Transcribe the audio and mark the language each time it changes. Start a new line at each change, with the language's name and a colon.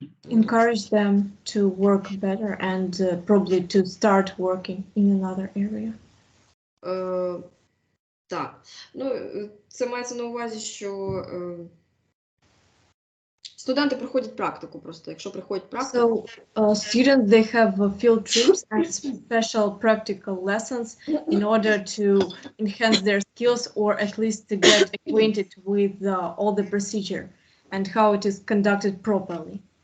English: encourage them to work better and probably to start working in another area.
Ukrainian: Так, ну це мається на увазі, що студенти проходять практику просто, якщо приходять практику.
English: So students, they have field trips and special practical lessons in order to enhance their skills or at least to get acquainted with all the procedure and how it is conducted properly.